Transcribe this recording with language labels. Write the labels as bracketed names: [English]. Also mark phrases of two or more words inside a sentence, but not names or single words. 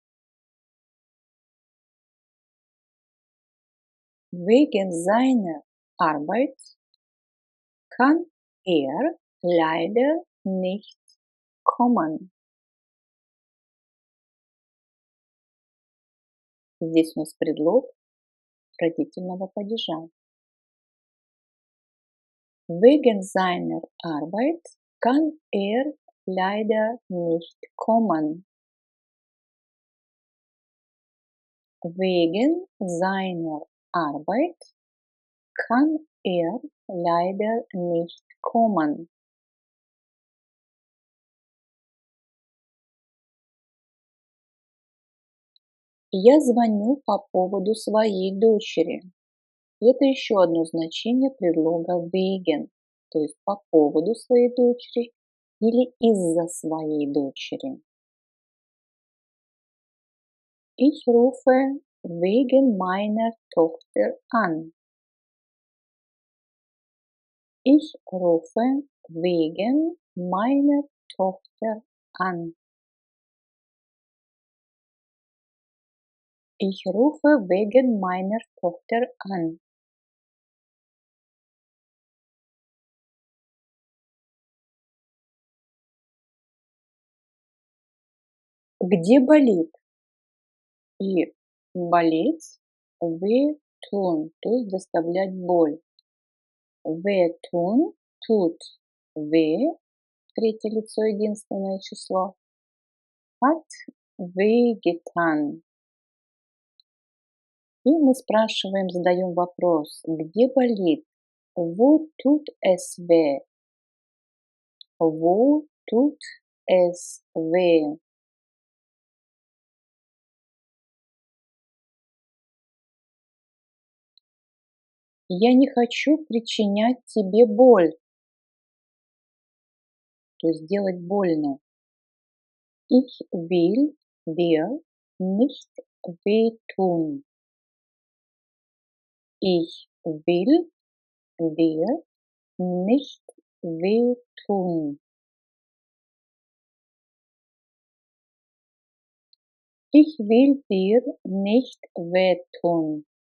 [German] Wegen seiner Arbeit kann er leider nicht kommen. [Russian] Здесь у нас предлог родительного падежа. [German] Wegen seiner Arbeit kann er leider nicht kommen. Wegen seiner Arbeit kann er leider nicht kommen. [Russian] Я звоню по поводу своей дочери. Это еще одно значение предлога wegen, то есть по поводу своей дочери или из-за своей дочери. [German] Ich rufe wegen meiner Tochter an. Ich rufe wegen meiner Tochter an. Ich rufe wegen meiner Tochter an. [Russian] Где болит? И болеть wehtun, то есть доставлять боль. [German] Wehtun тут weh, [Russian] третье лицо, единственное число. [German] Hat wehgetan. [Russian] И мы спрашиваем, задаем вопрос, где болит? [German] Wo tut es weh? Wo tut es weh? [Russian] Я не хочу причинять тебе боль, то есть делать больно. [German] Ich will dir nicht wehtun. Ich will dir nicht wehtun. Ich will dir nicht wehtun.